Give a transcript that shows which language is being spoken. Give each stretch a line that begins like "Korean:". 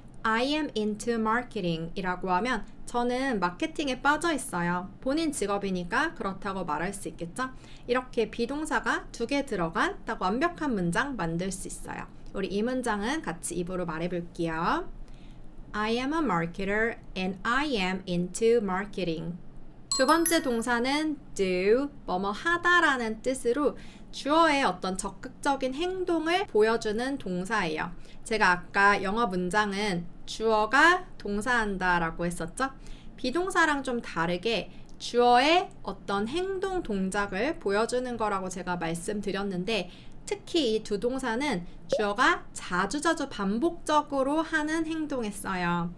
English: I am into marketing
Korean: 이라고 하면 저는 마케팅에 빠져 있어요. 본인 직업이니까 그렇다고 말할 수 있겠죠? 이렇게 비동사가 2개 들어간 딱 완벽한 문장 만들 수 있어요. 우리 이 문장은 같이 입으로 말해 볼게요.
English: I am a marketer and I am into marketing.
Korean: 두 번째 동사는 do, 뭐뭐 하다라는 뜻으로 주어의 어떤 적극적인 행동을 보여주는 동사예요. 제가 아까 영어 문장은 주어가 동사한다 라고 했었죠? 비동사랑 좀 다르게 주어의 어떤 행동 동작을 보여주는 거라고 제가 말씀드렸는데 특히 이 2 동사는 주어가 자주자주 반복적으로 하는 행동에 써요.